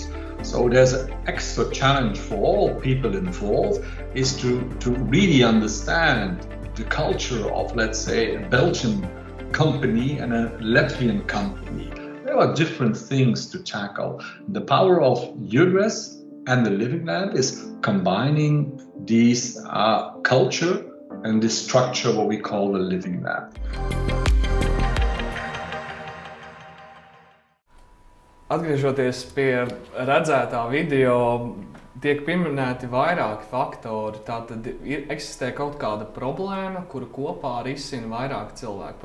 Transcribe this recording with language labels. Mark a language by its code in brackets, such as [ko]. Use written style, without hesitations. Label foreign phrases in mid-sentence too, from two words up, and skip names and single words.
[en] So there's an extra challenge for all people involved is to really understand the culture of, let's say, a Belgian company and a Latvian company. There are different things to tackle. The power of UDRES and the Living Lab is combining these culture and this structure, what we call the Living Lab. [lv] Atgriežoties pie redzētā video, tiek pieminēti vairāki faktori. Tātad eksistē kaut kāda problēma, kuru kopā risina vairāki cilvēki.